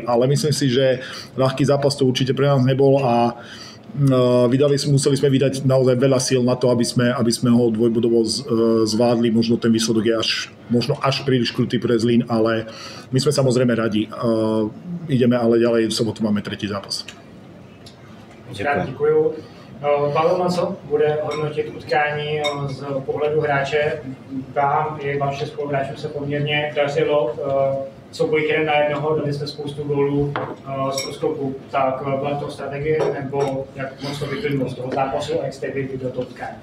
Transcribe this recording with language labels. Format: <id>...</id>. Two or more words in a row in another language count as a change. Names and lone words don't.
<sk>Ale myslím si, že ľahký zápas to určite pre nás nebol a museli sme vydať naozaj veľa síl na to, aby sme ho dvojbodovo zvládli. Možno ten výsledok je možno až príliš krutý pre Zlín, ale my sme samozrejme radi. Ideme ale ďalej, v sobotu máme tretí zápas.</sk> <cs>Děkuju. Pavel Maco bude hodnotit utkání z pohledu hráče. Vám i vašim spoluhráčům se poměrně dařilo. Souboj 1-1, dali jsme spoustu gólů z proskoku. Tak byla to strategie, nebo jak moc to vyplynulo z toho zápasu a jak jste vy do toho utkání?</cs>